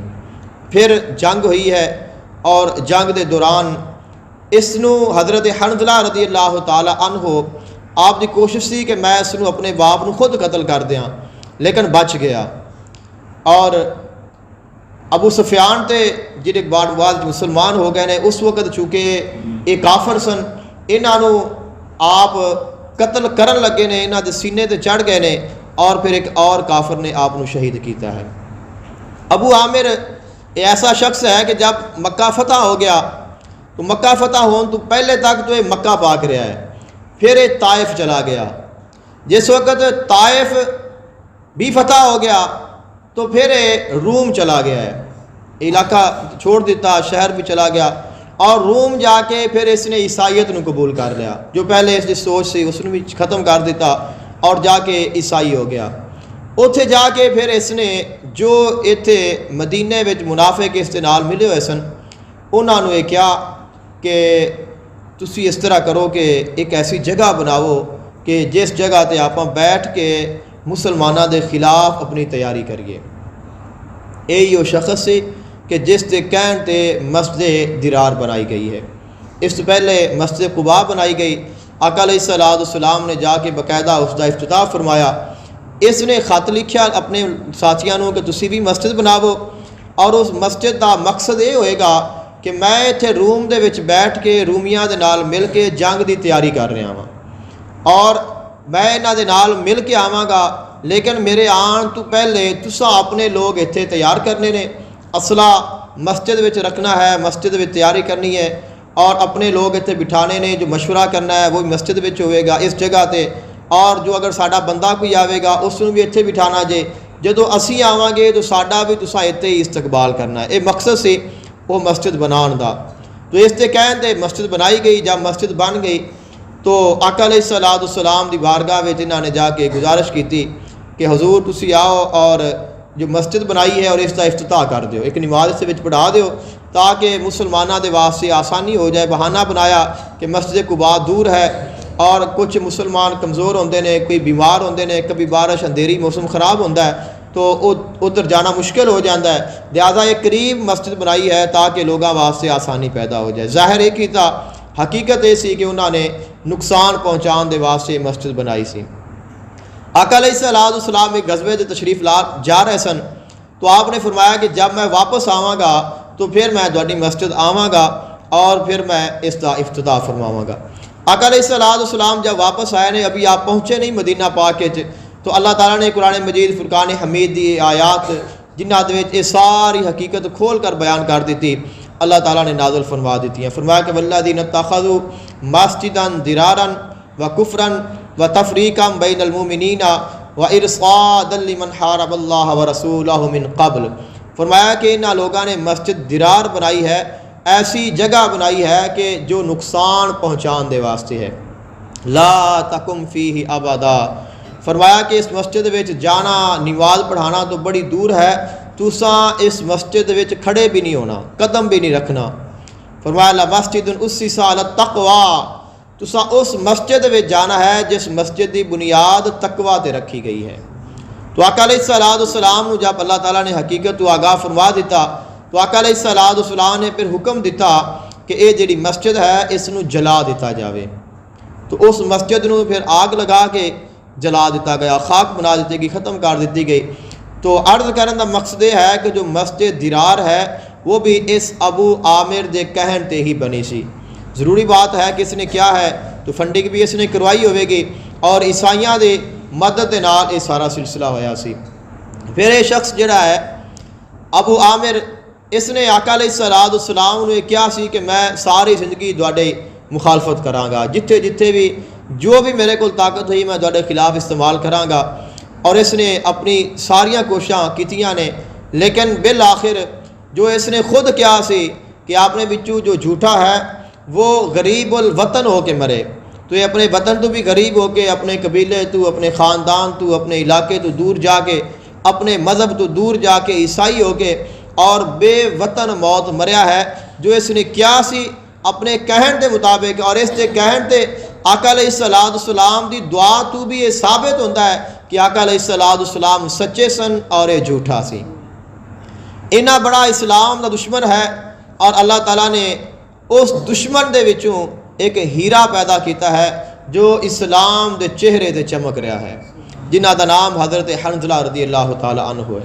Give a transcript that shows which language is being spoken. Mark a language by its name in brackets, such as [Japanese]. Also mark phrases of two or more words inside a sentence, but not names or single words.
[Punjabi] پھر جنگ ہوئی ہے اور جنگ دے دوران اس نو حضرت حنظلہ [Arabic] رضی اللہ تعالی عنہ [Punjabi] آپ دی کوشش تھی کہ میں اس نو اپنے باپ نو خود قتل کر دیاں, لیکن بچ گیا. اور ابو سفیان تے جڑے بعد مسلمان ہو گئے نے اس وقت چونکہ یہ کافر سن, انہوں آپ قتل کرن لگے نے, انہاں دے سینے تے چڑھ گئے نے اور پھر ایک اور کافر نے آپ نو شہید کیتا ہے. [Urdu] ابو عامر ایسا شخص ہے کہ جب مکہ فتح ہو گیا تو مکہ فتح ہون تو پہلے تک تو یہ مکہ پاک رہا ہے, پھر یہ طائف چلا گیا. جس وقت طائف بھی فتح ہو گیا تو پھر یہ روم چلا گیا ہے, علاقہ چھوڑ دیتا, شہر بھی چلا گیا اور روم جا کے پھر اس نے عیسائیت نو قبول کر لیا. جو پہلے اس کی سوچ سی اس نے بھی ختم کر دیتا اور جا کے عیسائی ہو گیا. [Punjabi] اتھے جا کے پھر اس نے جو ایتھے مدینے وچ منافق اس دے نال ملے ہوئے سن انہاں نو یہ کیا کہ تسی اس طرح کرو کہ ایک ایسی جگہ بناؤ کہ جس جگہ تے آپ بیٹھ کے مسلمانوں دے خلاف اپنی تیاری کریے. [Urdu] یہی وہ شخص سی کہ جس کے کہن تے مسجد درار بنائی گئی ہے. اس سے پہلے مسجد قباء بنائی گئی. آقا [Arabic] علیہ السلام [Urdu] نے جا کے باقاعدہ اس کا افتتاح فرمایا. [Punjabi] اس نے خط لکھیا اپنے ساتھیوں کہ تسی بھی مسجد بناؤ, اور اس مسجد کا مقصد یہ ہوئے گا کہ میں اتنے روم دے وچ بیٹھ کے رومیاں دے نال مل کے جنگ دی تیاری کر رہا ہاں, اور میں انہاں دے نال مل کے آواں گا, لیکن میرے آن تو پہلے تساں اپنے لوگ اتنے تیار کرنے نے, اسلحہ مسجد وچ رکھنا ہے, مسجد وچ تیاری کرنی ہے, اور اپنے لوگ اتنے بٹھانے نے, جو مشورہ کرنا ہے وہ مسجد وچ ہوئے گا اس جگہ تے, اور جو اگر ساڈا بندہ کوئی آئے گا اس نوں بھی اتنے بٹھانا جے, جدو اسی آواں گے تو ساڈا بھی تساں اتنے ہی استقبال کرنا ہے. یہ مقصد سی وہ مسجد بنان دا. تو اس تے کہن تے مسجد بنائی گئی. جب مسجد بن گئی تو آقا [Arabic] علیہ السلام [Punjabi] دی بارگاہ وچ انہاں نے جا کے گزارش کیتی کہ حضور تسی آؤ اور جو مسجد بنائی ہے اور اس کا افتتاح کر دیو، ایک نماز اس وچ پڑھا دیو تاکہ مسلمانوں دے واسطے آسانی ہو جائے۔ [Urdu] بہانہ بنایا کہ مسجد قباء دور ہے اور کچھ مسلمان کمزور ہوندے نے، کوئی بیمار ہوندے نے، کبھی بارش اندھیری موسم خراب ہوتا ہے تو ادھر جانا مشکل ہو جاتا ہے، لہذا ایک قریب مسجد بنائی ہے تاکہ لوگوں واسطے آسانی پیدا ہو جائے۔ [Punjabi] ظاہر ایک ہی تھا، حقیقت یہ سی کہ انہوں نے نقصان پہنچان دے واسطے مسجد بنائی سی۔ آقا [Arabic] علیہ السلام [Punjabi] ایک غزوے دے تشریف لا جا رہے سن تو آپ نے فرمایا کہ جب میں واپس آواں گا تو پھر میں تہاڈی مسجد آواں گا اور پھر میں اس کا افتتاح فرماواں گا۔ آقا [Arabic] علیہ السلام [Punjabi] جب واپس آئے نے، ابھی آپ پہنچے نہیں مدینہ پاک وچ، تو اللہ تعالیٰ نے قرآن مجید فرقان حمید دی آیات جنہاں دے وچ یہ ساری حقیقت کھول کر بیان کر دیتی، اللہ تعالیٰ نے نازل فرما دیتی ہیں۔ [Arabic] فرمایا کہ والذین اتخذوا مسجدا ضرارا وکفرا وتفریقا بین المؤمنین وارصادا لمن حارب اللہ ورسولہ من قبل۔ [Punjabi] فرمایا کہ انہاں لوگوں نے مسجد ضرار بنائی ہے، ایسی جگہ بنائی ہے کہ جو نقصان پہنچان دے واسطے ہے۔ [Arabic] لا تقم فیہ ابدا، [Punjabi] فرمایا کہ اس مسجد وچ جانا نماز پڑھانا تو بڑی دور ہے، تساں اس مسجد وچ کھڑے بھی نہیں ہونا، قدم بھی نہیں رکھنا۔ فرمایا [Arabic] لمسجد اسس علی التقوی، [Punjabi] تساں اس مسجد وچ جانا ہے جس مسجد دی بنیاد تقوی تے رکھی گئی ہے۔ تو آقا [Arabic] علیہ السلام [Punjabi] جب اللہ تعالیٰ نے حقیقت تو آگاہ فرما دیتا تو آقا [Arabic] علیہ السلام [Punjabi] نے پھر حکم دیتا کہ یہ جڑی مسجد ہے اس نو جلا دیتا جاوے۔ تو اس مسجد نو پھر آگ لگا کے جلا دیتا گیا، خاک بنا دیتی گئی، ختم کر دیتی گئی۔ تو عرض کرنے کا مقصد یہ ہے کہ جو مسجد ضرار ہے وہ بھی اس ابو عامر دے کہن تے ہی بنی سی۔ ضروری بات ہے کہ اس نے کیا ہے تو فنڈنگ بھی اس نے کروائی ہوئے گی اور عیسائیاں دے مدد دے نال یہ سارا سلسلہ ہویا سی۔ پھر یہ شخص جڑا ہے ابو عامر، اس نے آقا [Arabic] علیہ السلام [Punjabi] نے کیا سی کہ میں ساری زندگی تواڈے مخالفت کراں گا، جتھے جتھے بھی جو بھی میرے کو طاقت ہوئی میں تواڈے خلاف استعمال کراں گا، اور اس نے اپنی ساریاں کوششاں کیتیاں نے، لیکن بالآخر جو اس نے خود کیا سی کہ آپ نے بچوں جو جھوٹا ہے وہ غریب الوطن ہو کے مرے، تو یہ اپنے وطن تو بھی غریب ہو کے، اپنے قبیلے تو، اپنے خاندان تو، اپنے علاقے تو دور جا کے، اپنے مذہب تو دور جا کے عیسائی ہو کے اور بے وطن موت مریا ہے۔ جو اس نے کیا سی اپنے کہن دے مطابق، اور اس دے کہن تے آقا [Arabic] علیہ السلام [Punjabi] دی دعا تو بھی یہ ثابت ہوتا ہے کہ آقا [Arabic] علیہ السلام [Punjabi] سچے سن اور یہ جھوٹا سی۔ اتنا بڑا اسلام دا دشمن ہے اور اللہ تعالیٰ نے اس دشمن دے وچوں ایک ہیرا پیدا کیتا ہے جو اسلام دے چہرے تے چمک رہا ہے، جنہ دا نام حضرت حنظلہ [Arabic] رضی اللہ تعالیٰ عنہ [Punjabi] ہے۔